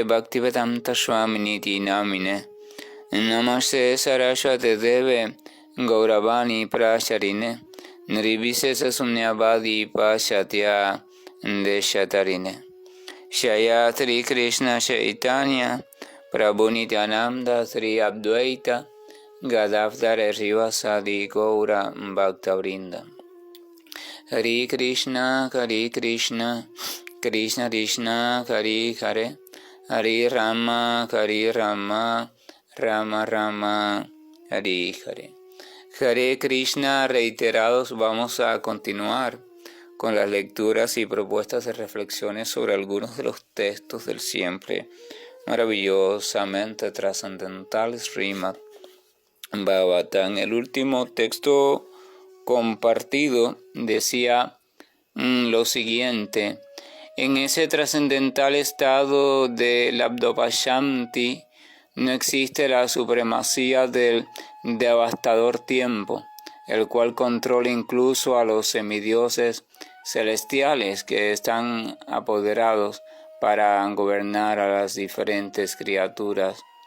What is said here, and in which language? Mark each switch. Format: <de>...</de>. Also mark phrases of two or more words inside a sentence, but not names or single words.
<sa>भक्तिवेदान्त स्वामिनिति नामिने नमस्ते सरस्वते देवे गौरवाणी प्रचारिणे निर्विशेष शून्यवादी पाश्चात्य देशतारिणे शय श्री कृष्ण चैतन्य प्रभु नित्यानन्द श्री अद्वैत गदाव्दर रिवासादि गौर भक्तवृन्द. हरे कृष्ण, कृष्ण कृष्ण, हरे हरे, हरे राम, राम राम, हरे हरे.</sa> <es>Hare Krishna, reiterados, vamos a continuar con las lecturas y propuestas de reflexiones sobre algunos de los textos del siempre maravillosamente trascendental Srimad Bhagavatam. El último texto compartido decía lo siguiente: en ese trascendental estado de Labdopashanti no existe la supremacía del devastador tiempo, el cual controla incluso a los semidioses celestiales que están apoderados para gobernar a las diferentes criaturas.</es>